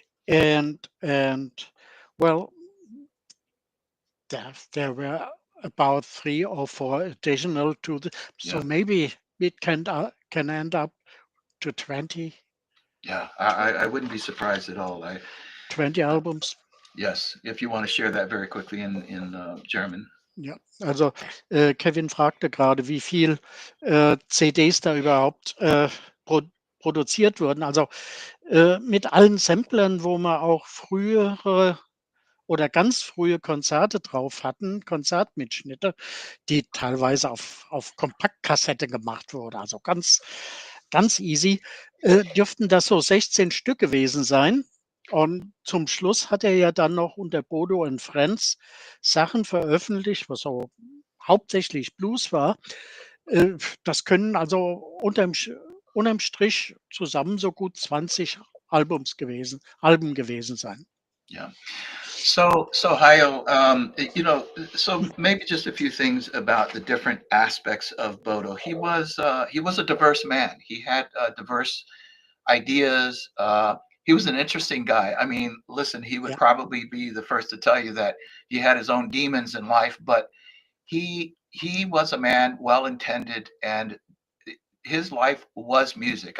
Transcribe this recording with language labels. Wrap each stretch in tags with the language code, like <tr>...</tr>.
<en>And well, there were about 3 or 4 additional to the, so Yeah. maybe it can end up to 20 Yeah. I wouldn't be surprised at all. 20 albums. Yes, if you want to share that very quickly in German.</en> <de>Ja, also Kevin fragte gerade, wie viel CDs da überhaupt produziert wurden. Also mit allen Samplern, wo man auch frühere oder ganz frühe Konzerte drauf hatten, Konzertmitschnitte, die teilweise auf Kompaktkassette gemacht wurde, also ganz easy, dürften das so 16 Stück gewesen sein. Und zum Schluss hat er ja dann noch unter Bodo and Friends Sachen veröffentlicht, was so hauptsächlich Blues war. Das können also unterm Strich zusammen so gut 20 Alben gewesen sein.</de> <en>Yeah. So Hayo, so maybe just a few things about the different aspects of Bodo. He was a diverse man. He had diverse ideas. He was an interesting guy. I mean, listen, he would Ja, probably be the first to tell you that he had his own demons in life, but he was a man well intended, and his life was music.</en>